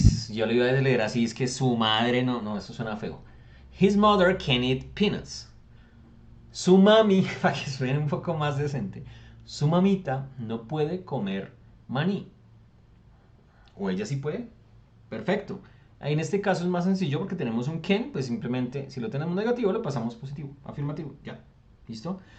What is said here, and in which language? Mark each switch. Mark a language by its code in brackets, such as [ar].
[es] Yo le iba a leer así, es que su madre, no, eso suena feo. [en] His mother can eat peanuts. [es] Su mami, para que suene un poco más decente, su mamita no puede comer maní. ¿O ella sí puede? Perfecto. Ahí en este caso es más sencillo porque tenemos un can, pues simplemente si lo tenemos negativo lo pasamos positivo, afirmativo, ya, ¿listo?